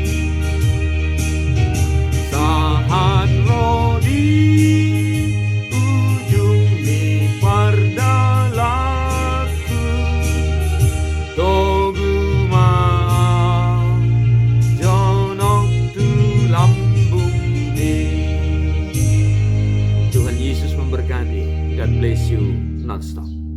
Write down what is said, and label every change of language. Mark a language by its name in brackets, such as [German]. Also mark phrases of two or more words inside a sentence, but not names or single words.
[Batak Toba] saat rodi ujung ni pardalaku, toguma jonok tu lambung ni. [Indonesian] Tuhan Yesus memberkati. [English] God bless you non-stop.